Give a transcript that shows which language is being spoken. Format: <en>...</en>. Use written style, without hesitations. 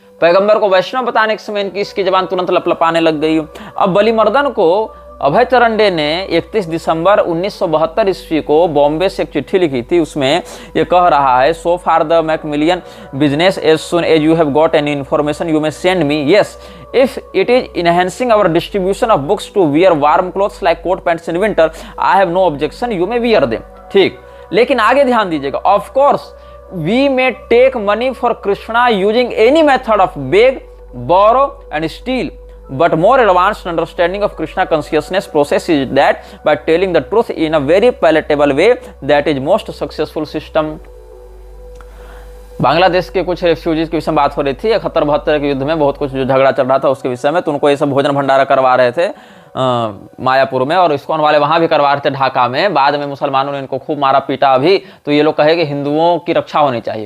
<hi>पैगंबर को वैष्णव बताने के समय इनकी इसकी जबान तुरंत लपलपाने लग गई। अब बलिमर्दन को अभय चरंडे ने 31 दिसंबर 1972 ईस्वी को बॉम्बे से एक चिट्ठी लिखी थी। उसमें ये कह रहा है,</hi> <en>So for the Macmillan business as soon as you have got any information you may send me. Yes, if it is enhancing our distribution of books to wear warm clothes like coat pants in winter, I have no objection, you may wear them।</en> <hi>ठीक, लेकिन आगे ध्यान दीजिएगा,</hi> <en>Of course we may take money for Krishna using any method of beg, borrow and steal, but more advanced understanding of Krishna consciousness process is that by telling the truth in a very palatable way, that is most successful system।</en> <hi>Bangladesh के कुछ refugees के विषय में बात हो रही थी, 71-72 के युद्ध में बहुत कुछ जो झगड़ा चल रहा था उसके विषय में, तो उनको ये सब भोजन भंडारा करवा रहे थे मायापुर में, और इस्कॉन वाले वहाँ भी करवा रहे थे ढाका में। बाद में मुसलमानों ने इनको खूब मारा पीटा। अभी तो ये लोग कहे कि हिंदुओं की रक्षा होनी चाहिए।</hi>